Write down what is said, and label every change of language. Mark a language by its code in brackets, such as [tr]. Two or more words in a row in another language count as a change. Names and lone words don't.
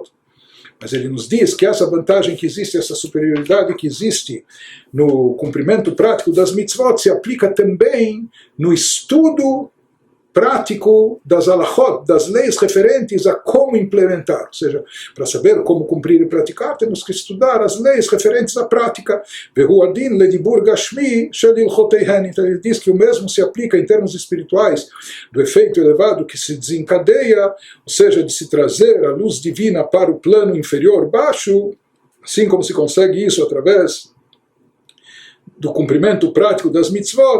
[pt] Mas ele nos diz que essa vantagem que existe, essa superioridade que existe no cumprimento prático das mitzvot se aplica também no estudo prático das halachot, das leis referentes a como implementar. Ou seja, para saber como cumprir e praticar, temos que estudar as leis referentes à prática. [he] והוא הדין לדיבור גשמי של הלכותיהן. [pt] Então ele diz que o mesmo se aplica em termos espirituais do efeito elevado que se desencadeia, ou seja, de se trazer a luz divina para o plano inferior baixo, assim como se consegue isso através do cumprimento prático das mitzvot.